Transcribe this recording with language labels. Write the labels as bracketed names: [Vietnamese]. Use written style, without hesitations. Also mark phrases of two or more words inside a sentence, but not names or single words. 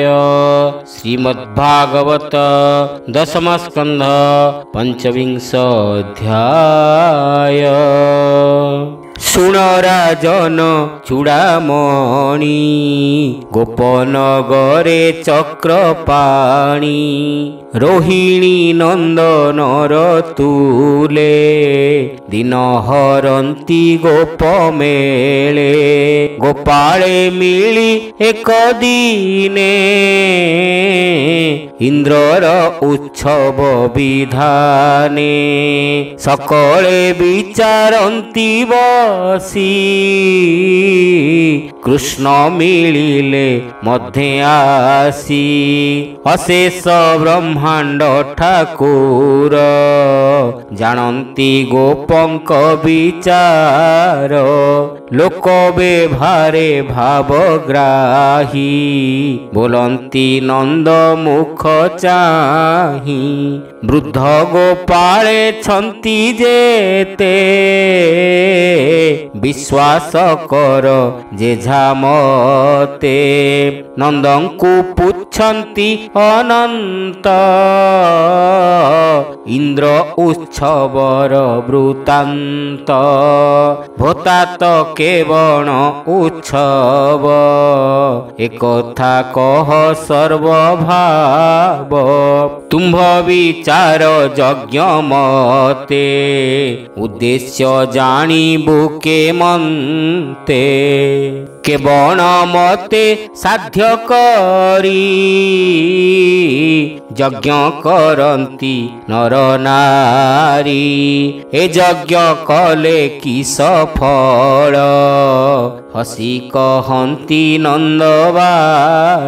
[Sanskrit] श्रीमद्भागवत दशम स्कंध पंचविंशोऽध्याय। [Odia] ଶୁଣ ରାଜନ ଚୂଡ଼ାମଣି ଗୋପନଗରେ ଚକ୍ରପାଣି ରୋହିଣୀ ନନ୍ଦନର ତୁଲେ ଦିନ ହରନ୍ତି ଗୋପ ମେଳେ। ଗୋପାଳେ ମିଳି ଏକ ଦିନେ ଇନ୍ଦ୍ରର ଉତ୍ସବ ବିଧାନେ। ସକଳେ ବିଚାରନ୍ତି ବସି କୃଷ୍ଣ ମିଳିଲେ ମଧ୍ୟେ ଆସି। ଅଶେଷ ବ୍ରହ୍ମାଣ୍ଡ ଠାକୁର ଜାଣନ୍ତି ଗୋପଙ୍କ ବିଚାର। ଲୋକ ବେଭାରେ ଭାବଗ୍ରାହୀ ବୋଲନ୍ତି ନନ୍ଦ ମୁଖ ଚାହିଁ। ବୃଦ୍ଧ ଗୋପାଳେ ଛନ୍ତି ଯେତେ ବିଶ୍ୱାସ କର ଯେଝା ମତେ। ନନ୍ଦଙ୍କୁ ପୁଚ୍ଛନ୍ତି ଅନନ୍ତ ଇନ୍ଦ୍ର ଉତ୍ସବର ବୃତ୍ତାନ୍ତ। ଭୋତାତ କେବଣ ଉତ୍ସବ ଏକଥା କହ ସର୍ବଭାବ। ତୁମ୍ଭ ବିଚାର ଯଜ୍ଞ ମତେ ଉଦ୍ଦେଶ୍ୟ ଜାଣିବୁ କେ ମନ୍ତେ। କେବଣ ମତେ ସାଧ୍ୟ କରି ଯଜ୍ଞ କରନ୍ତି ନର ନାରୀ। ଏ ଯଜ୍ଞ କଲେ କି ସଫଳ ହସି କହନ୍ତି ନନ୍ଦବାଳ।